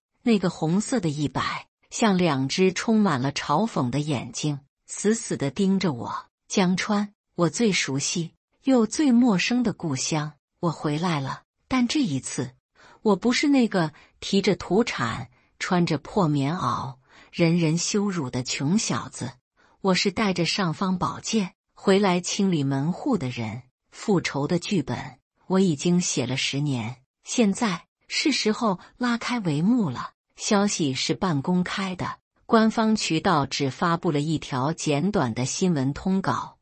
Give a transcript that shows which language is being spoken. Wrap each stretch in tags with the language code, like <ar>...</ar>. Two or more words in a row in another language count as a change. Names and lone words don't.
<zh>那個紅色的100，像2隻充滿了嘲諷的眼睛，死死地盯着我。江川，我最熟悉又最陌生的故鄉，我回來了。但這一次，我不是那個提着土鏟、穿着破棉襖、人人羞辱的窮小子，我是帶着尚方寶劍回來清理門戶的人。復仇的劇本我已經寫了10年，現在是時候拉開帷幕了。消息是半公開的，官方渠道只發布了一條簡短的新聞通稿。</zh>